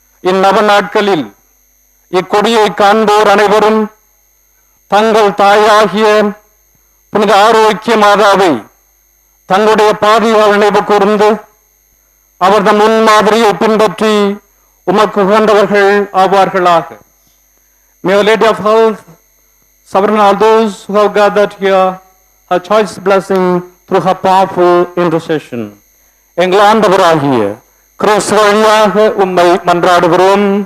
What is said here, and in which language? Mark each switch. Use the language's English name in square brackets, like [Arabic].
[Tamil] இந்நவ நாட்களில் இக்கொடியை காண்போர் அனைவரும் தங்கள் தாயாகிய புனித ஆரோக்கிய மாதாவை தங்களுடைய பாதுகாவல் நினைவு கூர்ந்து அவரது முன்மாதிரியை பின்பற்றி உமக்கு உகந்தவர்கள் ஆவார்களாக. [English] May the Lady of Health sovereign all those who have gathered here her choice blessing through her powerful intercession. [Tamil] எங்கள் ஆண்டவராகிய கிறிஸ்து வழியாக உம்மை மன்றாடுகிறோம்.